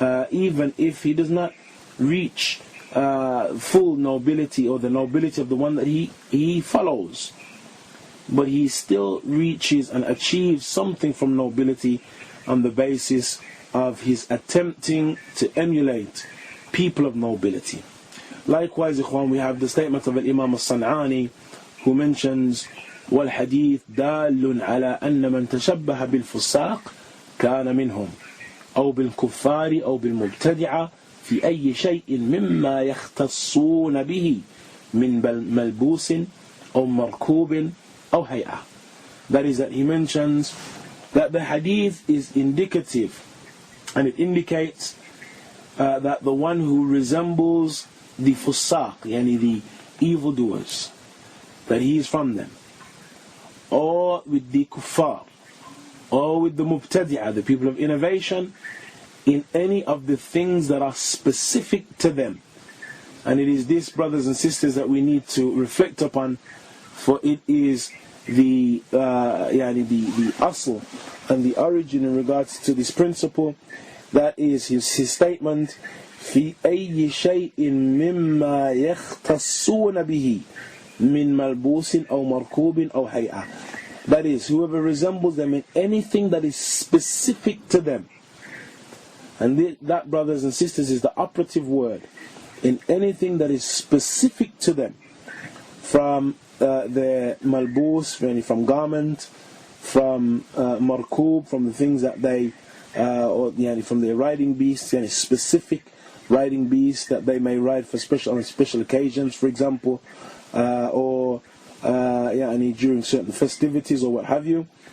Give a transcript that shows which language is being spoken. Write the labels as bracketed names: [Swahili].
[English] Even if he does not reach full nobility, or the nobility of the one that he follows, but he still reaches and achieves something from nobility on the basis of his attempting to emulate people of nobility. Likewise, ikhwan, we have the statement of Imam al-San'ani, who mentions [Arabic] والحديث دال على أن من تشبه بالفساق كان منهم أو بالكفار أو بالمبتدعة في أي شيء مما يختصون به من ملبوس أو مركوب أو هيئة. [English] That is, that he mentions that the hadith is indicative, and it indicates that the one who resembles the fusaq, the evildoers, that he is from them, or with the kuffar, or with the mubtadi'ah, the people of innovation, in any of the things that are specific to them. And it is this, brothers and sisters, that we need to reflect upon, for it is the asl and the origin in regards to this principle. That is his statement, [Arabic] في أي شيء مما يختصون به من ملبوس أو مركوب أو هيئة. [English] That is, whoever resembles them in anything that is specific to them. And that, brothers and sisters, is the operative word. In anything that is specific to them, from their malbus, from garment, from markub, from the things that they, from their riding beasts, specific riding beasts that they may ride for on special occasions, for example, or during certain festivities or what have you,